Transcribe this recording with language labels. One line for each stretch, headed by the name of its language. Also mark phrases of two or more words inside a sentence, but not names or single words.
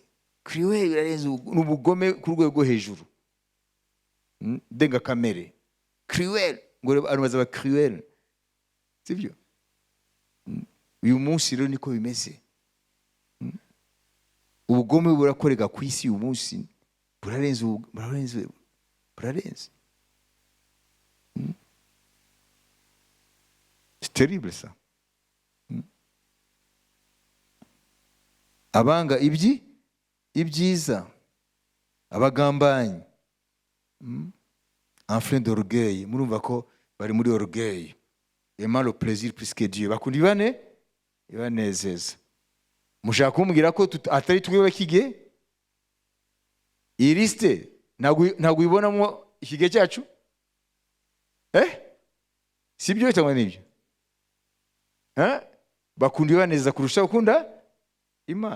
Kinyarwanda: Cruel birarenze ubugome ku rwego hejuru, denga kamere. Cruel ngo abantu bazaba cruel, sibyo? Uyu munsi rero niko bimeze. Ubugome burakorega ku isi uyu munsi, burarenze.
French: C'est terrible ça.
Kinyarwanda: Abanga ibyiza, abagambanyi,
French: enfant d'orgueil,
Kinyarwanda: murumva ko bari muri orgueil,
French: aimant le plaisir plus que Dieu,
Kinyarwanda: bakunda ibanezeza. Mushaka kumbwira ko atari twiwe kige? Iyi liste ntabwo ibonamo ikige cyacu? Sibyo cyangwa nibyo? Bakunda ibanezeza kurusha ukunda Imana.